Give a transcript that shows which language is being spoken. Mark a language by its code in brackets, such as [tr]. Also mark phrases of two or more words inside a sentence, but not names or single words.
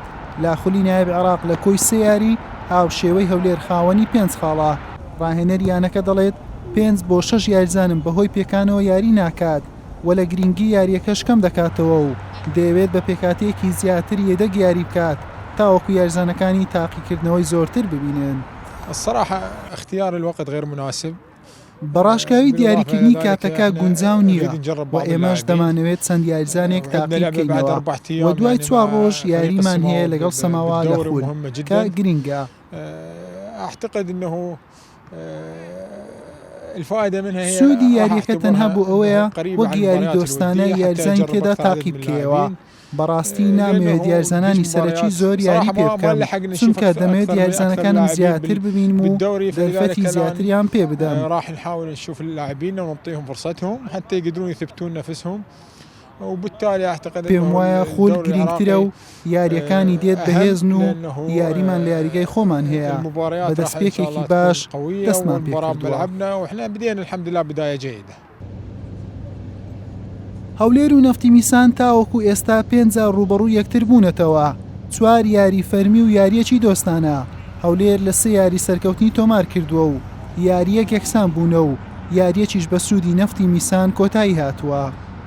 [ckb] لە خولی نایب عێراق لە کۆی 3 یاری هاو شێوەی هەولێر خاوەنی 5 خاڵە. ڕاهێنەر یانەکە دەڵێت 5 بۆ 6 یاریزانم بەهۆی پێکانەوە یاری ناکات و لە گرنگی یاریەکەش کەم دەکاتەوە و دەیەوێت بە پێکاتێکی زیاتر یەدەگ یاری بکات تاوەکو یاریزانەکانی تاقیکردنەوەی زۆرتر ببینن. [ar] الصراحة اختيار الوقت غير مناسب. [ckb] بەڕاشکاوی دیاریکردنی کاتەکە گونجاو نییە و ئێمەش دەمانەوێت چەند یاریزانێک تاقی بکەینەوە و دوای 4 ڕۆژ یاریمان هەیە لەگەڵ سەماوا لە خول کە گرنگە. [ar] أعتقد أنه الفائدة منها هي [ckb] سوودی یاریەکە تەنها بوو ئەوەیە وەک یاری دۆستانە یاریزانی تێدا تاقی بکەوە. بەڕاستی نامەوێت یاریزانانی سەرەکی زۆر یاری پێ بکەم چونکە دەمەوێت یاریزانەکانم زیاتر ببینم و دەرفەتی زیاتریان پێ بدەم. [ar] راح نحاول نشوف اللاعبين ونعطيهم فرصتهم حتى يقدرون يثبتون نفسهم وبالتالي اعتقد [ckb] پێم وایە خول گرنگترە و یاریەکانی دێت بەهێزن و یاریمان لە یاریگای خۆمان هەیە بە دەستپێکێکی باش دەستمان پێکردووە. [ar] وإحنا بدينا الحمد لله بداية جيدة. [ckb] هەولێر و نەفتی میسان تاوەکو ئێستا 5 جار ڕوبەڕوو یەکتر بوونەتەوە. 4 یاری فەرمی و یاریەکی دۆستانە. هەولێر لە 3 یاری سەرکەوتنی تۆمار کردووە و یاریەک یەکسان بوونە و یاریەکیش بە سوودی نەفتی میسان کۆتایی هاتووە.